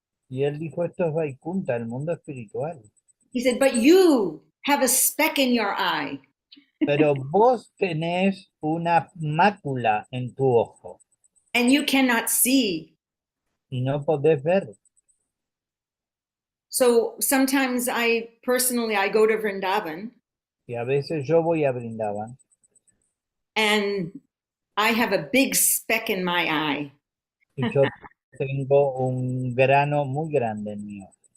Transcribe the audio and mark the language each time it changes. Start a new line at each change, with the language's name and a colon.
Spanish: Y él dijo, esto es Vaikunta, el mundo espiritual.
English: He said, but you have a speck in your eye.
Spanish: Pero vos tenés una mácula en tu ojo
English: And you cannot see.
Spanish: y no podés ver.
English: So sometimes I go to Vrindavan.
Spanish: Y a veces yo voy a Brindavan.
English: And I have a big speck in my eye.
Spanish: Y yo tengo un grano muy grande en mi ojo.